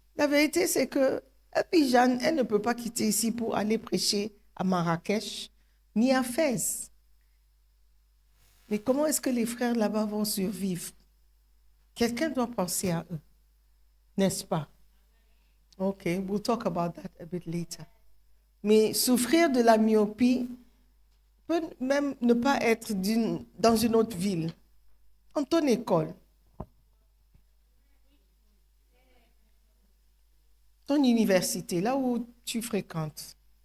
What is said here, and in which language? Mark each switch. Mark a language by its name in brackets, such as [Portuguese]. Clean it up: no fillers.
[French] La vérité, c'est que Jeanne, elle ne peut pas quitter ici pour aller prêcher à Marrakech, ni à Fès. Mais comment est-ce que les frères là-bas vont survivre? Quelqu'un doit penser à eux, n'est-ce pas? [English] Ok, we'll talk about that a bit later. [French] Mais souffrir de la myopie peut même ne pas être dans une autre ville, en ton école, ton université, là où tu fréquentes.